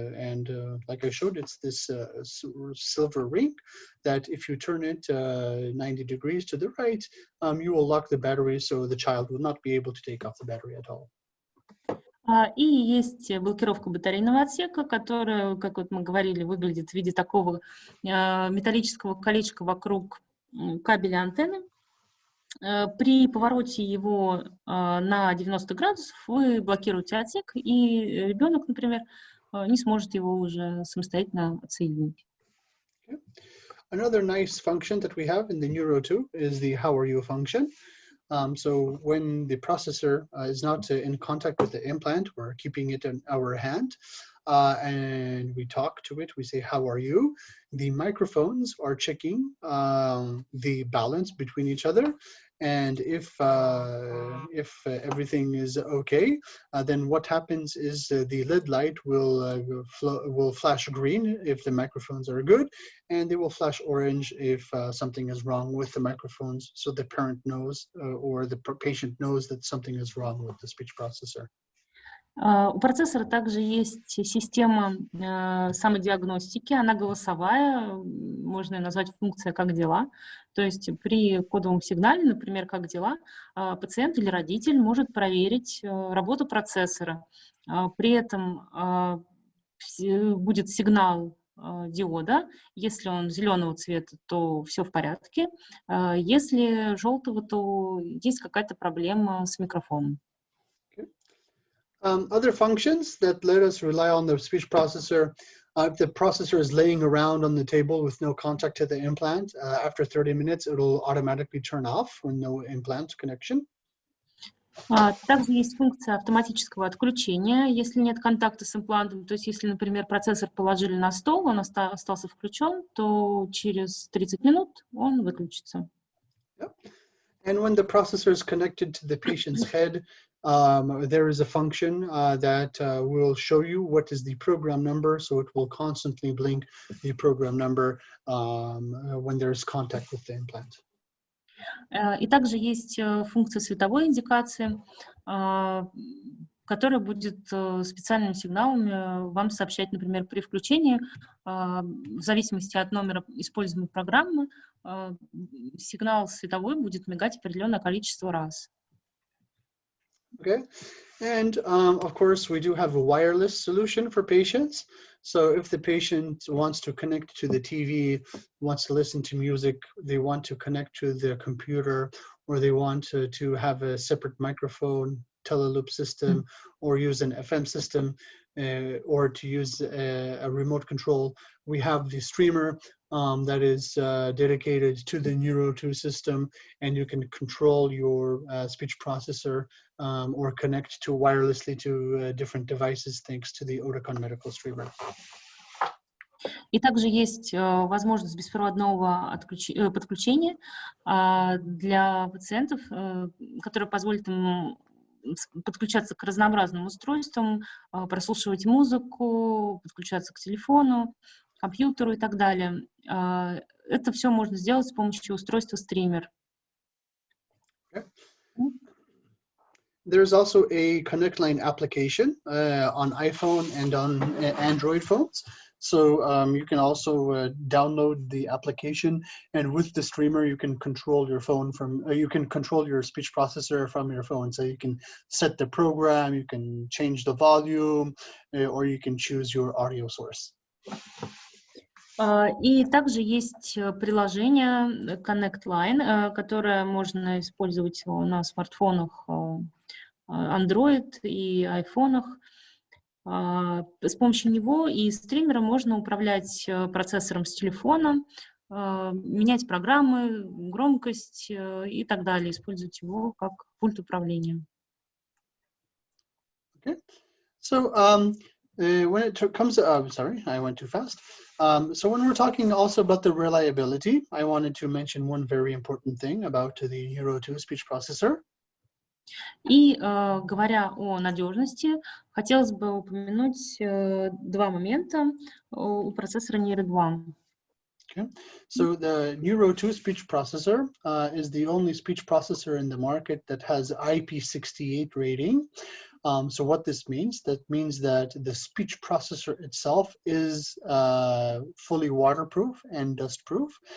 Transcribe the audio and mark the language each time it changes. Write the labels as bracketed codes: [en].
[en] And like I showed, it's this silver ring that if you turn it 90 degrees to the right, you will lock the battery so the child will not be able to take off the battery at all. [ru] И есть блокировка батарейного отсека, которая, как вот мы говорили, выглядит в виде такого металлического колечка вокруг кабеля антенны. При повороте его на 90 градусов вы блокируете отсек, и ребенок, например, не сможет его уже самостоятельно отсоединить. [en] Another nice function that we have in the Neuro 2 is the How Are You function. So when the processor is not in contact with the implant, we're keeping it in our hand and we talk to it, we say, how are you? The microphones are checking the balance between each other. And if everything is okay, then what happens is the lid light will flash green if the microphones are good, and they will flash orange if something is wrong with the microphones, so the parent knows or the patient knows that something is wrong with the speech processor. [ru] У процессора также есть система самодиагностики, она голосовая, можно ее назвать функция «как дела». То есть при кодовом сигнале, например, «как дела», пациент или родитель может проверить работу процессора. При этом будет сигнал диода. Если он зеленого цвета, то все в порядке. Если желтого, то есть какая-то проблема с микрофоном. [en] Other functions that let us rely on the speech processor, if the processor is laying around on the table with no contact to the implant, after 30 minutes, it'll automatically turn off when no implant connection. [ru] Также есть функция автоматического отключения, если нет контакта с имплантом. То есть если, например, процессор положили на стол, он остался включен, то через 30 минут он выключится. [en] Yep. And when the processor is connected to the patient's head, there is a function that will show you what is the program number, so it will constantly blink the program number when there is contact with the implant. [ru] И также есть функция световой индикации, которая будет специальными сигналами вам сообщать, например, при включении, в зависимости от номера используемой программы, сигнал световой будет мигать определенное количество раз. [en] Okay, and of course we do have a wireless solution for patients. So if the patient wants to connect to the TV, wants to listen to music, they want to connect to the computer, or they want to have a separate microphone, teleloop system, or use an FM system, or to use a remote control, we have the streamer that is dedicated to the Neuro 2 system, and you can control your speech processor or connect to wirelessly to different devices thanks to the Oticon Medical streamer. [ru] И также есть возможность беспроводного подключения для пациентов, которая позволит им подключаться к разнообразным устройствам, прослушивать музыку, подключаться к телефону, компьютеру и так далее. Это все можно сделать с помощью устройства стример. [en] Okay. There's also a Connect Line application on iPhone and on Android phones. So you can also download the application, and with the streamer, you can control your phone from, you can control your speech processor from your phone. So you can set the program, you can change the volume, or you can choose your audio source. [ru] И также есть приложение Connect Line, которое можно использовать на смартфонах Android и айфонах. С помощью него и стримера можно управлять процессором с телефона, менять программы, громкость и так далее, использовать его как пульт управления. [en] Okay. So when it comes to, sorry, I went too fast. So when we're talking also about the reliability, I wanted to mention one very important thing about the Neuro 2 speech processor. [ru] И говоря о надежности, хотелось бы упомянуть два момента у процессора Neuro 2. [en] Okay. So the Neuro 2 speech processor is the only speech processor in the market that has IP68 rating. So what this means, that means that the speech processor itself is fully waterproof and dustproof.